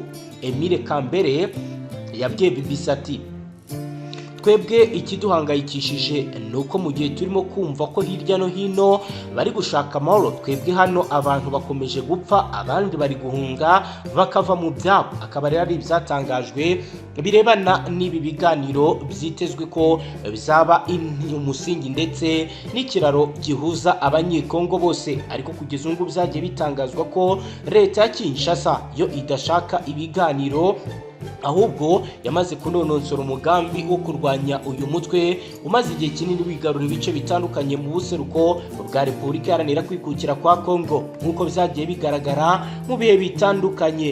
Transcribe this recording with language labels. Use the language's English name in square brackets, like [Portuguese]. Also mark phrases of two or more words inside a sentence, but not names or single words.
[Kinyarwanda] Emile Kambere yabwiye BBC ati, twebwe ikiduhangayikishije nuko mu gihe turimo kumva ko hirya no hino bari gushaka amahoro, twebwe hano abantu bakomeje gupfa, abandi bari guhunga bakava mu byabo. Akaba rero ari ibyatangajwe birebana n'ibi biganiro byitezwe ko bizaba umusingi ndetse n'ikiraro gihuza abanyekongo bose, ariko kugeza ubu byagiye bitangazwa ko leta ya Kinshasa yo idashaka ibiganiro, ahubwo yamaze kunononsora umugambi wo kurwanya uyu mutwe umaze igihe kinini wigarura ibice bitandukanye mu buseruko bwa Repubulika Iharanira Kwikukira kwa Kongo, nk'uko byagiye bigaragara mu bihe bitandukanye.